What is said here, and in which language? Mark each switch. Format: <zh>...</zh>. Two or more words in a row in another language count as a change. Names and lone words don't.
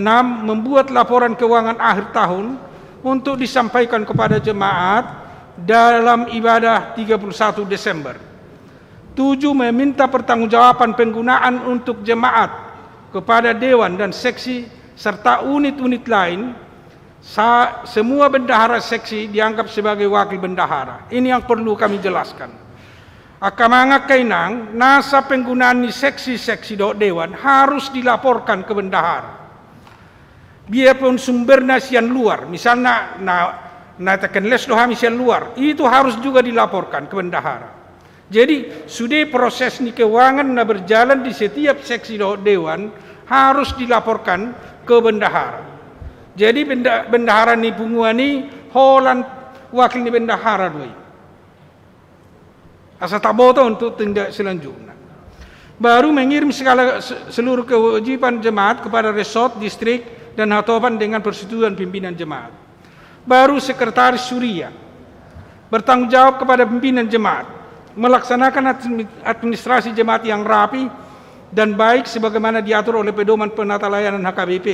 <id>Membuat laporan keuangan akhir tahun untuk disampaikan kepada jemaat dalam ibadah 31 Desember. 7. Meminta pertanggungjawaban penggunaan untuk jemaat kepada dewan dan seksi serta unit-unit lain. Semua bendahara seksi dianggap sebagai wakil bendahara. Ini yang perlu kami jelaskan.</id> <bbc>Akamanga kainang nasa penggunaan ni</bbc> <id>seksi-seksi do dewan harus dilaporkan ke bendahara. Biarpun sumbernya</id> <bbc>sian luar, misalnya na tekenles doha sian luar,</bbc> <id>itu harus juga dilaporkan ke bendahara. Jadi sudah proses ni keuangan na berjalan di setiap seksi do dewan harus dilaporkan ke bendahara.</id> <bbc>Jadi bendahara ni punguani holan wakil ni bendahara doi. Asa tak boto untuk tindak selanjutnya.</bbc> <id>Baru mengirim seluruh kewajiban jemaat kepada resort, distrik dan hatoban dengan persetujuan pimpinan jemaat. Baru sekretaris suria bertanggung jawab kepada pimpinan jemaat melaksanakan administrasi jemaat yang rapi dan baik sebagaimana diatur oleh pedoman penata layanan HKBP.</id>